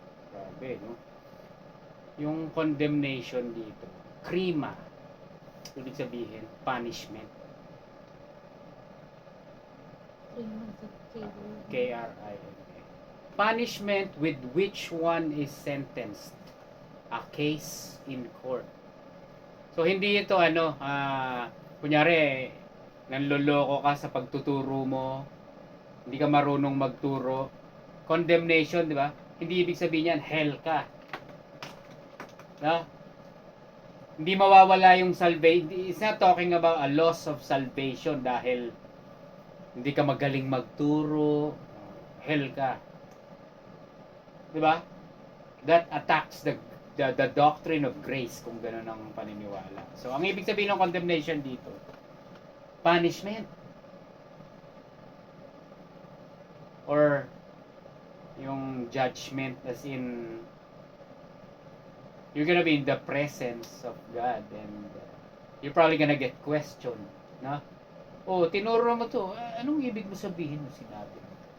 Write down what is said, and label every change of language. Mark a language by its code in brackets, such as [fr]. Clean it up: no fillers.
[tl] Grabe, no? Yung condemnation dito, krima. Ibig sabihin, punishment. [en] 3 months of cable. K-R-I-M-A. Punishment with which one is sentenced. A case in court. [tl] So, hindi ito kunyari, nanloloko ka sa pagtuturo mo, hindi ka marunong magturo. Condemnation, di ba? Hindi ibig sabihin yan, hell ka. No? Hindi mawawala yung salvation. [en] It's not talking about a loss of salvation [tl] dahil hindi ka magaling magturo, hell ka. Di ba? [en] That attacks the doctrine of grace [tl] kung gano'n ang paniniwala. So, ang ibig sabihin ng condemnation dito, punishment. [en] Or yung judgment as in you're gonna be in the presence of God and you're probably gonna get questioned, no? [tl] Oh, tinuro mo to. Anong ibig mo sabihin mo sinabi mo?